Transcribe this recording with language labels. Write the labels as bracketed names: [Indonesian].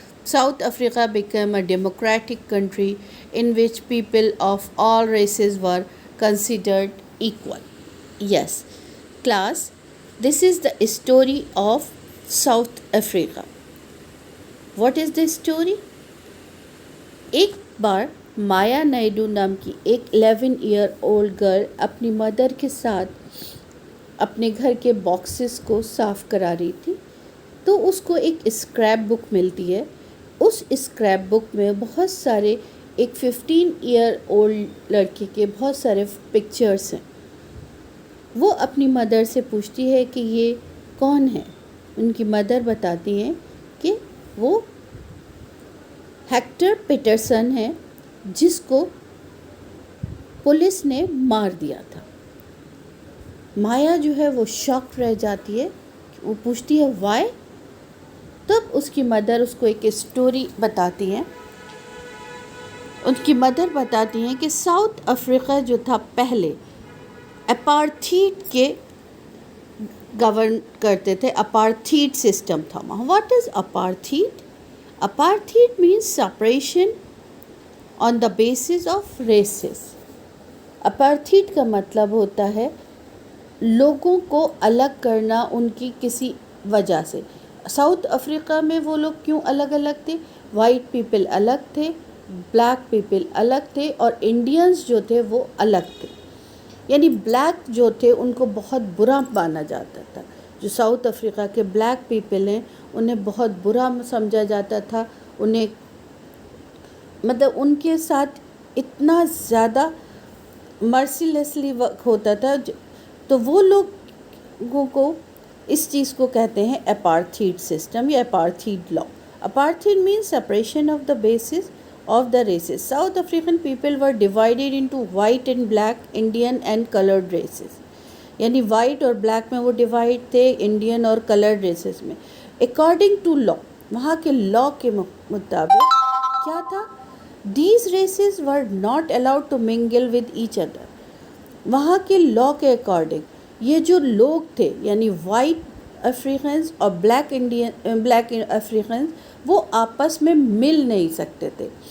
[English] South Africa became a democratic country in which people of all races were considered equal. Yes, class, this is the story of South Africa. What is the story? [Hindi] एक बार माया नायडू नाम की एक 11 year old girl अपनी mother के साथ अपने घर के बॉक्सेस को साफ़ करा रही थी, तो उसको एक स्क्रैप बुक मिलती है. उस स्क्रैप बुक में बहुत सारे एक 15 ईयर ओल्ड लड़के के बहुत सारे पिक्चर्स हैं. वो अपनी मदर से पूछती है कि ये कौन है. उनकी मदर बताती हैं कि वो हेक्टर पीटरसन है, जिसको पुलिस ने मार दिया था. माया जो है वो शॉक रह जाती है. वो पूछती है वाई. तब उसकी मदर उसको एक स्टोरी बताती हैं. उनकी मदर बताती हैं कि साउथ अफ्रीका जो था पहले अपार्थीड के गवर्न करते थे. अपार्थीड सिस्टम था वहाँ. [English] What is apartheid? Apartheid means separation on the basis of races. [Hindi] Apartheid का मतलब होता है लोगों को अलग करना उनकी किसी वजह से. साउथ अफ्रीका में वो लोग क्यों अलग अलग थे? वाइट पीपल अलग थे, ब्लैक पीपल अलग थे, और इंडियंस जो थे वो अलग थे. यानी ब्लैक जो थे उनको बहुत बुरा माना जाता था. जो साउथ अफ्रीका के ब्लैक पीपल हैं उन्हें बहुत बुरा समझा जाता था. उन्हें मतलब उनके साथ इतना ज़्यादा मर्सीलेसली वर्क होता था. तो वो लोगों को इस चीज़ को कहते हैं अपार्थीड सिस्टम या apartheid law. [English] Apartheid means separation of the basis of the races. South African people were divided into white and black, Indian and colored races. [Hindi] यानी वाइट और ब्लैक में वो डिवाइड थे, इंडियन और कलर्ड रेसेस में. According to law, वहाँ के law के मुताबिक क्या था? [English] These races were not allowed to mingle with each other. [Hindi] वहाँ के लॉ के अकॉर्डिंग ये जो लोग थे यानी वाइट अफ्रीकन्स और ब्लैक अफ्रीकन्स वो आपस में मिल नहीं सकते थे.